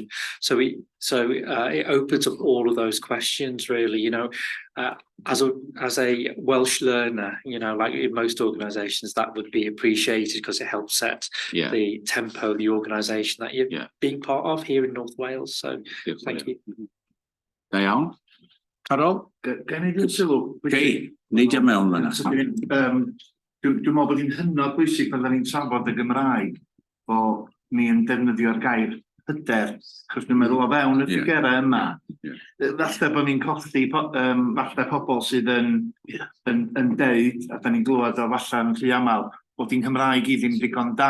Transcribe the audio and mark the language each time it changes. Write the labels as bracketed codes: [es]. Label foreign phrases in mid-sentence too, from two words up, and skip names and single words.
[en] So it opens up all of those questions really, as a Welsh learner, like in most organisations, that would be appreciated because it helps set the tempo of the organisation that you're being part of here in North Wales. So thank you. [cy] Da iawn. Carol? Gen I ddim sylw. Neidio mewn fyna. Dwi'n meddwl bod hi'n hynod bwysig pan ni'n trafod y Gymraeg, bo ni'n defnyddio'r gair hyder, achos dwi'n meddwl o fewn y ffigerau yma. Falle bod ni'n colli falle pobl sydd yn deud, a da ni'n glywed o falle yn rhy aml, bod hi'n Cymraeg i ddim digon da.